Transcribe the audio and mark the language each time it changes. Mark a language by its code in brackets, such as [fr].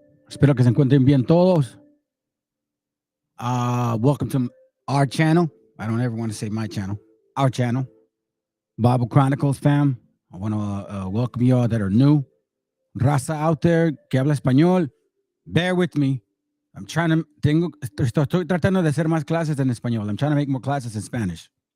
[es] Espero que se encuentren bien todos. [en] Welcome to our channel. I don't ever want to say my channel. Our channel, Bible Chronicles, fam. I want to welcome y'all that are new. Raza out there [es] que habla español, [en] bear with me. [es] Estoy tratando de hacer más clases en español. [en] I'm trying to make more classes in Spanish.